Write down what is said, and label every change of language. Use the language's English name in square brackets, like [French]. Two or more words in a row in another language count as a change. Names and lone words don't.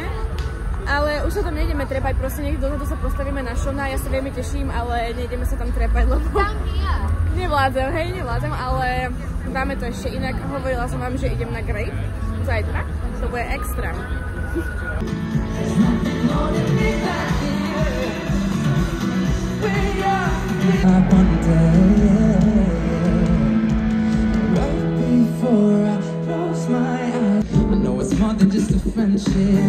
[Slovak] Ale už sa tam nejdeme trepať, proste niekde dozadu sa postavíme na Shawna, ja sa veľmi teším, ale nejdeme sa tam trepať, lebo nevládzem, ale dáme to ešte inak. Hovorila som vám, že idem na Grape zajtra, to bude extra. [English] Before I close my eyes, I know it's more than just a friendship.